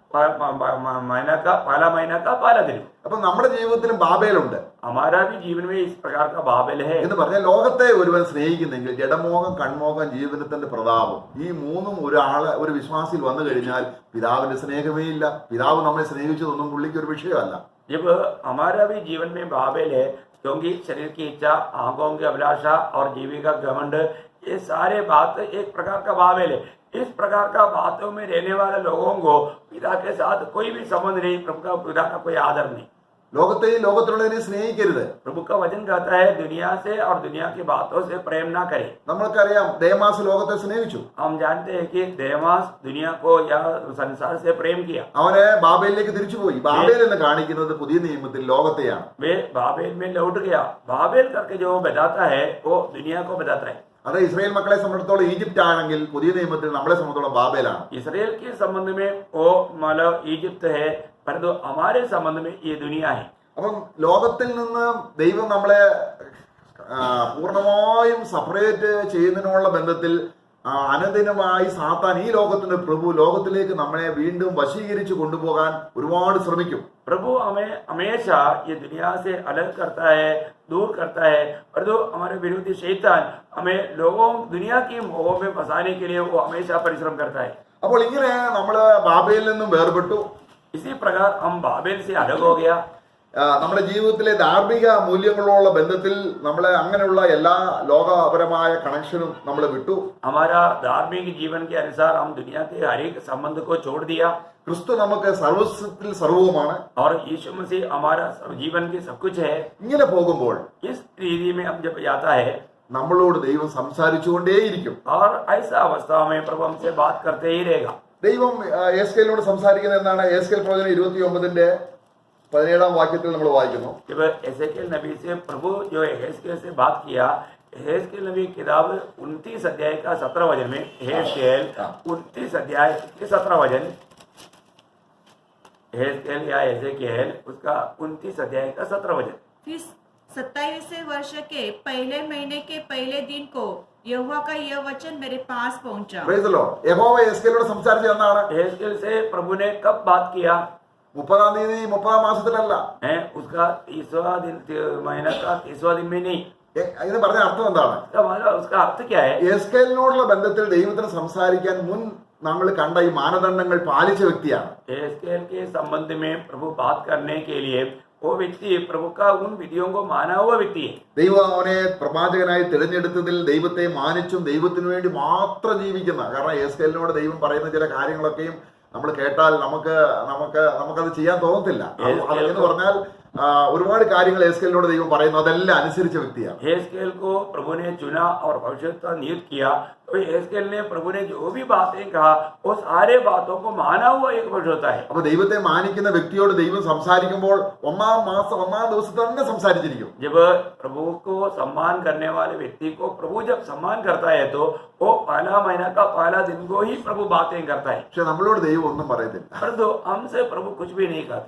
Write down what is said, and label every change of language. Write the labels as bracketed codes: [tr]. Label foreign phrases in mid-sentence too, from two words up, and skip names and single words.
[hi] महीना का पहला दिन. [ml] അപ്പൊ നമ്മുടെ ജീവിതത്തിലും ബാബേലുണ്ട്. [hi] हमारा भी जीवन में इस प्रकार का बाबेल है. [ml] എന്ന് പറഞ്ഞാൽ ലോകത്തെ ഒരുവൻ സ്നേഹിക്കുന്നെങ്കിൽ ജഡമോഹം, കൺമോഹം, ജീവിതത്തിന്റെ പ്രതാപം, ഈ മൂന്നും ഒരു വിശ്വാസിയിൽ വന്നു കഴിഞ്ഞാൽ പിതാവിന്റെ സ്നേഹമേ ഇല്ല. പിതാവ് നമ്മെ സ്നേഹിച്ചതൊന്നും പുള്ളിക്ക് ഒരു വിഷയമല്ല. [hi] जब हमारा भी जीवन में बाबेल है, क्योंकि शरीर की इच्छा, आंखों की अभिलाषा और जीविका घमंड, ये सारे बात एक प्रकार का बाबेल है. इस प्रकार का बातों में रहने वाले लोगों को पिता के साथ कोई भी संबंध नहीं, प्रभु का पिता का कोई आदर नहीं. [ml] ലോകത്തെയും ലോകത്തിലുള്ളതിനെ സ്നേഹിക്കരുത്. [hi] प्रभु का वचन कहता है दुनिया से और दुनिया की बातों से प्रेम ना करे. [ml] നമ്മൾക്കറിയാം ദേമാസ് ലോകത്തെ സ്നേഹിച്ചു. [hi] हम जानते हैं कि देमास दुनिया को या संसार से प्रेम किया. [ml] അവന് ബാബേലിലേക്ക് തിരിച്ചുപോയി. ബാബേൽ എന്ന് കാണിക്കുന്നത് പുതിയ നിയമത്തിൽ ലോകത്തെയാണ്. [hi] वे बाबेल में लौट गया. बाबेल करके जो बताता है वो दुनिया को बताता है. [ml] അത് ഇസ്രായേൽ മക്കളെ സംബന്ധിച്ചിടത്തോളം ഈജിപ്റ്റ് ആണെങ്കിൽ പുതിയ നിയമത്തിൽ നമ്മളെ സംബന്ധിച്ചിടത്തോളം ബാബേലാണ്. [hi] इसराइल के संबंध में वो मतलब इजिप्त है, परंतु हमारे संबंध में ये दुनिया है. [ml] അപ്പം ലോകത്തിൽ നിന്ന് ദൈവം നമ്മളെ പൂർണ്ണമായും സെപ്പറേറ്റ് ചെയ്യുന്നതിനുള്ള ബന്ധത്തിൽ അനുദിനമായി സാത്താൻ, ഈ ലോകത്തിന്റെ പ്രഭു, ലോകത്തിലേക്ക് നമ്മളെ വീണ്ടും വശീകരിച്ച് കൊണ്ടുപോകാൻ ഒരുപാട് ശ്രമിക്കും. [hi] प्रभु हमें हमेशा ये दुनिया से अलग करता है, दूर करता है, परंतु हमारे विरोधी शैतान हमें लोगों दुनिया की मोह में फंसाने के लिए वो हमेशा परिश्रम करता है. [ml] അപ്പോൾ ഇങ്ങനെ നമ്മള് ബാബേലിൽ നിന്നും വേർപെട്ടു. [hi] इसी प्रकार हम बाबेल से अलग हो गया. [ml] നമ്മുടെ ജീവിതത്തിലെ ധാർമ്മിക മൂല്യങ്ങളോടുള്ള ബന്ധത്തിൽ നമ്മളെ അങ്ങനെയുള്ള എല്ലാ ലോകപരമായ കണക്ഷനും നമ്മൾ വിട്ടു. [hi] हमारा धार्मिक जीवन के अनुसार हम दुनिया के हर एक संबंध को छोड़ दिया. [ml] ക്രിസ്തു നമുക്ക് സർവസ്വത്തിൽ സർവവുമാണ്. [hi] और यीशु मसीह हमारा जीवन की सब कुछ है. [ml] ഇങ്ങനെ പോകുമ്പോൾ [hi] इस रीति में हम जब जाता है [ml] നമ്മളോട് ദൈവം സംസാരിച്ചുകൊണ്ടേയിരിക്കും. [hi] और ऐसा अवस्था में प्रभु हमसे बात करते ही रहेगा. [ml] ദൈവം എസ്കേലിനോട് സംസാരിക്കുന്നത് എന്താണ്? എസ്കേൽ പ്രവചനം 29:17 വാക്യത്തിൽ നമ്മൾ വായിക്കുന്നു. [hi] जब एसेकियल नबी से प्रभु जो एहेजकेल से बात किया, एहेजकेल नबी किताब 29 अध्याय का 17 वचन में, एहेजकेल 29 अध्याय के 17 वचन, एहेजकेल या एसेकियल उसका 29 अध्याय का 17 वचन. फिर 27वें वर्ष के पहले महीने के पहले दिन को यहोवा का यह वचन मेरे पास पहुंचा. [en] Praise the Lord. [ml] യഹോവ എസ്കേലിനോട് സംസാരിച്ചത് എന്നാണ്? [hi] एहेजकेल से प्रभु ने कब बात किया? [ml] 30-ാം തീയതി 30-ാം മാസത്തിലല്ല. [hi] उसका 30वां दिन, महीना का 30वां दिन में नहीं. [ml] ഇത് പറഞ്ഞ അർത്ഥം എന്താണ്? [hi] उसका अर्थ क्या है? [ml] എസ്കേലിനോടുള്ള ബന്ധത്തിൽ ദൈവത്തിന് സംസാരിക്കാൻ മുൻ നമ്മൾ കണ്ട ഈ മാനദണ്ഡങ്ങൾ പാലിച്ച വ്യക്തിയാണ്. [hi] एहेजकेल के संबंध में प्रभु बात करने के लिए वो व्यक्ति प्रभु का उन विधियों को माना हुआ व्यक्ति है। [ml] ദൈവം അവനെ പ്രവാചകനായി തിരഞ്ഞെടുത്തതിൽ ദൈവത്തെ മാനിച്ചും ദൈവത്തിനു വേണ്ടി മാത്രം ജീവിക്കുന്ന, കാരണം യേസ്കേലിനോട് ദൈവം പറയുന്ന ചില കാര്യങ്ങളൊക്കെയും നമ്മൾ കേട്ടാൽ നമുക്കത് ചെയ്യാൻ തോന്നത്തില്ല. എന്ന് പറഞ്ഞാൽ ഒരുപാട് കാര്യങ്ങൾ യേസ്കേലിനോട് ദൈവം പറയുന്നു, അതെല്ലാം അനുസരിച്ച വ്യക്തിയാണ്. [hi] यहेजकेल को प्रभु ने चुना और भविष्यवाणी नियुक्त किया, तो यहेजकेल ने प्रभु ने जो भी बातें कहा वो सारे बातों को माना हुआ एक भविष्यवक्ता है। [ml] അപ്പൊ ദൈവത്തെ മാനിക്കുന്ന വ്യക്തിയോട് ദൈവം സംസാരിക്കുമ്പോൾ ഒന്നാം ദിവസം തന്നെ സംസാരിച്ചിരിക്കും. [hi] जब प्रभु को सम्मान करने वाले व्यक्ति को प्रभु जब सम्मान करता है तो वो पहला महीना का पहला दिन को ही प्रभु बातें करता है, [ml] പക്ഷെ നമ്മളോട് ദൈവം ഒന്നും പറയുന്നില്ല. [hi] परंतु हमसे प्रभु कुछ भी नहीं कहता।